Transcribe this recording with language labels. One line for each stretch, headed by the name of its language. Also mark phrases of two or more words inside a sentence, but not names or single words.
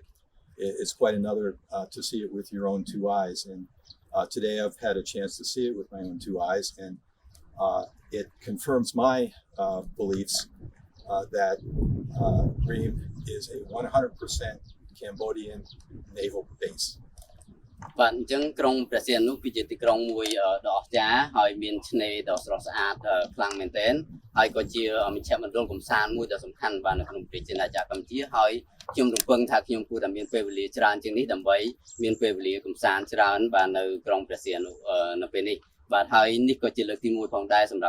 English: It's quite another to see it with your own two eyes. And today I've had a chance to see it with my own two eyes, and it confirms my beliefs that Ream is a 100% Cambodian naval base.
Khmer: បាទអញ្ចឹងក្រុងព្រះសីហនុគឺជាទីក្រុងមួយដ៏អស្ចារ្យហើយមានឆ្នេរដ៏ស្រស់ស្អាតខ្លាំងមែនទែនហើយក៏ជាមជ្ឈមណ្ឌលកំសាន្តមួយដ៏សំខាន់បាទនៅក្នុងប្រទេសជាតិកម្ពុជាហើយខ្ញុំរំពឹងថាខ្ញុំគួរតែ មានពេលវេលាច្រើនជាងនេះដើម្បីមានពេលវេលាកំសាន្តច្រើនបាទនៅក្រុងព្រះសីហនុនៅពេលនេះបាទហើយនេះក៏ជាលើកទី1ផងដែរសម្រាប់